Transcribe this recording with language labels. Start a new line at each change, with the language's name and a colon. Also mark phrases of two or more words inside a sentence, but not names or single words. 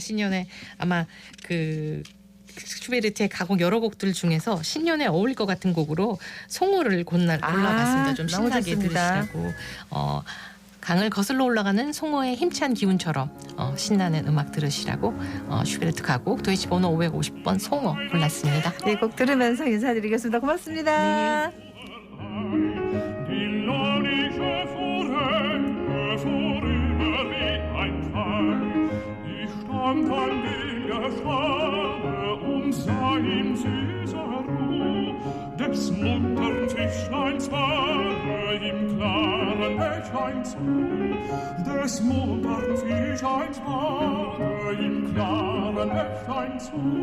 Korean: 신년에 아마 그 슈베르트의 가곡 여러 곡들 중에서 신년에 어울릴 것 같은 곡으로 송호를 골라봤습니다. 좀 신나게 들으시라고. 강을 거슬러 올라가는 송호의 힘찬 기운처럼 신나는 음악 들으시라고 슈베르트 가곡 도이치 번호 550번 송호 골랐습니다. 이 곡 들으면서 인사드리겠습니다. 고맙습니다.
German: Sein süßer Ruh des muntern Fischleins Ware im klaren Bächlein zu, des muntern Fischleins Ware im klaren Bächlein zu.